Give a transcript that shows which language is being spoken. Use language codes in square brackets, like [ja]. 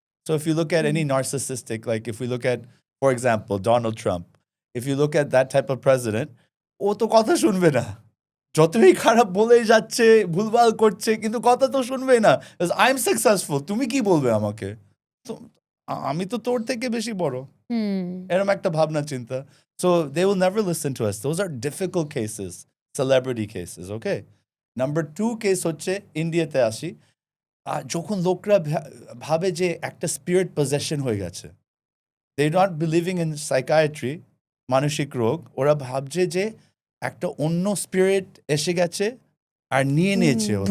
[en] So if you look at any narcissistic, like if we look at, for example, Donald Trump, if you look at that type of president, [bn] ও তো কথা শুনবে না। যতই খারাপ বলেই যাচ্ছে, ভুলভাল করছে, কিন্তু কথা তো শুনবেই না। [en] I am successful, [bn] তুমি কি বলবে আমাকে? তো আমি তো তোর থেকে বেশি বড়, এরকম একটা ভাবনা চিন্তা। [en] So they will never listen to us. Those are difficult cases, celebrity cases, okay? [bn] Number 2 case হচ্ছে ইন্ডিয়াতে আসি। যখন লোকরা ভাবে যে একটা স্পিরিট পজেশন হয়ে গেছে, [en] they not believing in psychiatry, [bn] মানসিক রোগ, ওরা ভাবছে যে একটা অন্য স্পিরিট এসে গেছে আর নিয়ে নিয়েছে ওদেরকে,